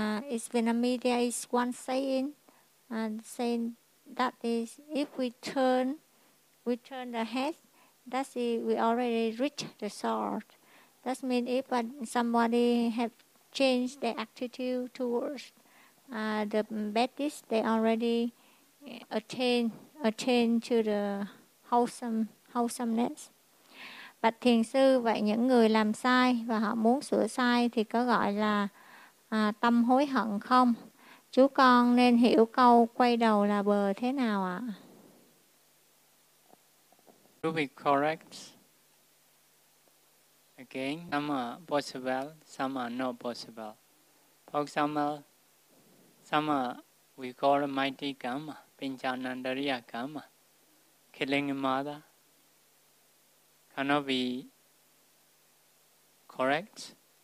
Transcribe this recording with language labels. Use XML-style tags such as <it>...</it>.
<en>Is Vietnamese is one saying, saying that is if we turn the head, that's it, we already reach the sword. That means if somebody have changed their attitude towards the baddest, they already attain to the wholesomeness.</en> <vi>Bạch thiền sư, vậy những người làm sai và họ muốn sửa sai thì có gọi là tâm hối hận không? Chú con nên hiểu câu quay đầu là bờ thế nào ạ?</vi> <en>To be correct, again, some are possible, some are not possible. For example, some are, we call mighty karma, pinchanandariya karma, killing a mother, cannot be correct.</en>